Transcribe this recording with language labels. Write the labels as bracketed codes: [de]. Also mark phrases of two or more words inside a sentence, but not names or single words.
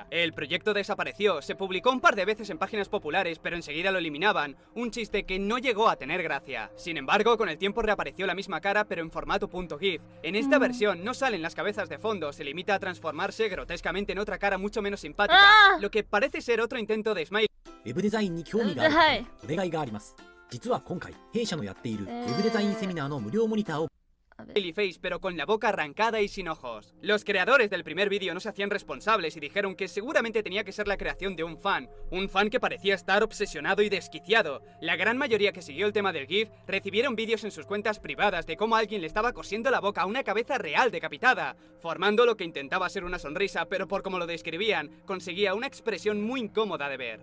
[es] El proyecto desapareció, se publicó un par de veces en páginas populares pero enseguida lo eliminaban, un chiste que no llegó a tener gracia. Sin embargo, con el tiempo reapareció la misma cara pero en formato .gif. En esta versión no salen las cabezas de fondo, se limita a transformarse grotescamente en otra cara mucho menos simpática, lo que parece ser otro intento de smile. [ja] ウェブデザインに興味がある方にお願いがあります。実は今回弊社のやっているウェブデザインセミナーの無料モニターを [es] A ver. [en] smiley face, [es] pero con la boca arrancada y sin ojos. Los creadores del primer vídeo no se hacían responsables y dijeron que seguramente tenía que ser la creación de un fan que parecía estar obsesionado y desquiciado. La gran mayoría que siguió el tema del GIF recibieron vídeos en sus cuentas privadas de cómo alguien le estaba cosiendo la boca a una cabeza real decapitada, formando lo que intentaba ser una sonrisa, pero por como lo describían, conseguía una expresión muy incómoda de ver.